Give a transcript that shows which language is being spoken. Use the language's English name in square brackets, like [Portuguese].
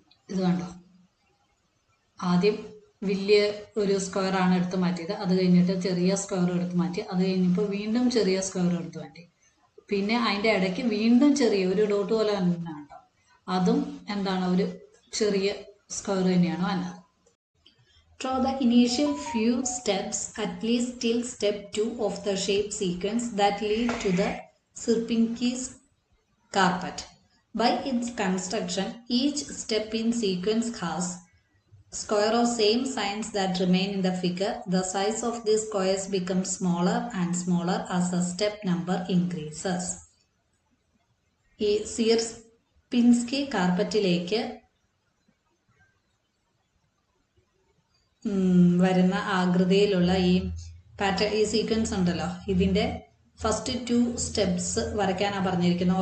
[Malayalam] ഇത് കണ്ടോ, ആദ്യം വലിയ ഒരു സ്ക്വയർ ആണ് എടുത്ത് മാറ്റിയത്, അത് കഴിഞ്ഞിട്ട് ചെറിയ സ്ക്വയർ എടുത്ത് മാറ്റി, അത് കഴിഞ്ഞപ്പോൾ വീണ്ടും ചെറിയ സ്ക്വയർ എടുത്ത് മാറ്റി, പിന്നെ അതിൻ്റെ ഇടയ്ക്ക് വീണ്ടും ചെറിയ ഒരു ഡോട്ട് പോലെ തന്നെയാണ് കേട്ടോ, അതും എന്താണ് ഒരു ചെറിയ സ്ക്വയർ തന്നെയാണ് വന്നത്. [English] Draw the initial few steps at least till step 2 of the shape sequence that lead to the Sierpinski's carpet. By its construction, each step in sequence has square of same signs that remain in the figure. The size of these squares becomes smaller and smaller as the step number increases. [Malayalam] ഈ സിയർപിൻസ്കി കാർപ്പറ്റിലേക്ക് വരുന്ന ആകൃതിയിലുള്ള ഈ pattern, ഈ sequence ഉണ്ടല്ലോ, ഇതിൻ്റെ first 2 steps വരയ്ക്കാനാണ് പറഞ്ഞിരിക്കുന്നത്.